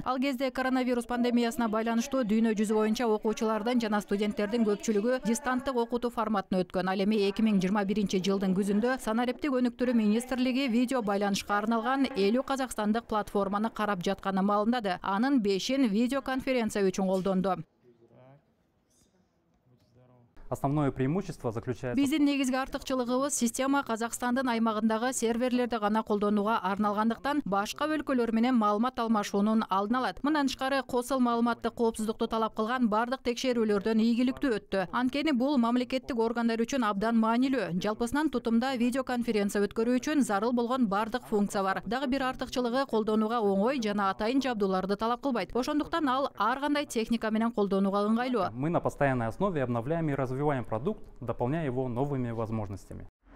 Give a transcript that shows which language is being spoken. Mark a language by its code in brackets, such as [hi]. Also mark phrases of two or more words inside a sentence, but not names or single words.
[ky] Ал кезде коронавирус пандемиясына байланыштуу дүйнө жүзү боюнча окуучулардын жана студенттердин көпчүлүгү дистанттык окутуу форматына өткөн. Ал эми 2021 жылдын күзүндө санариптик өнүктүрүү министрлиги видео байланышка арналган 50 казакстандык платформаны карап жатканын маалымдады. Анын 5-ин видеоконференция үчүн колдонду. [ru] Основное преимущество заключается... [ky] Биздин негизги артыкчылыгыбыз система Казакстандын аймагындагы серверлерди гана колдонууга арналгандыктан башка өлкөлөр менен маалымат алмашуунун алдын алат. Мындан тышкары косул маалыматтык коопсуздукту талап кылган бардык текшерүүлөрдөн ийгиликтүү өттү. Анткени бул мамлекеттик органдар үчүн абдан маанилүү. Жалпысынан тутумда видеоконференция өткөрүү үчүн зарыл болгон бардык функция бар. Дагы бир артыкчылыгы колдонууга оңой жана атайын жабдууларды талап кылбайт. Ошондуктан ал ар кандай техника менен колдонууга ыңгайлуу. [ru] Мы на постоянной основе обновляем и развиваем продукт, дополняя его новыми возможностями.